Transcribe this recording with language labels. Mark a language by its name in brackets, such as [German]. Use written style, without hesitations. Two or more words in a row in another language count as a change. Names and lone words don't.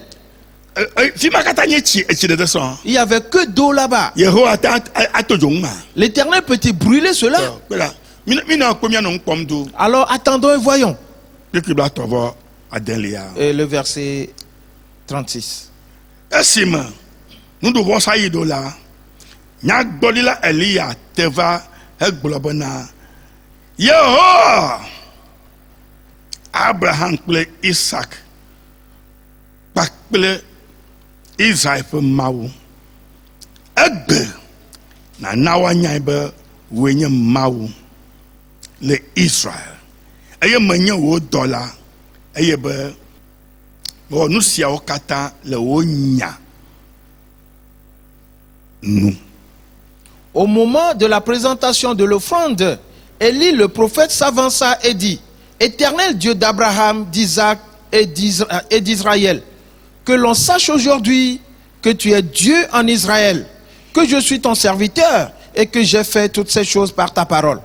[French] Il n'y avait que d'eau là-bas. L'Éternel peut-il brûler cela? Alors attendons et voyons. Et le verset 36. [Ewe] Abraham kple Isaac kpakple Israël ƒe Mawu egbe na nawanya be wo nye Mawu le Israël eye menye wo dɔla eye be wo nu siawo katã le wo nya nu. [French] Au moment de la présentation de l'offrande, Élie le prophète s'avança et dit: Éternel Dieu d'Abraham, d'Isaac et d'Israël, que l'on sache aujourd'hui que tu es Dieu en Israël, que je suis ton serviteur et que j'ai fait toutes ces choses par ta parole.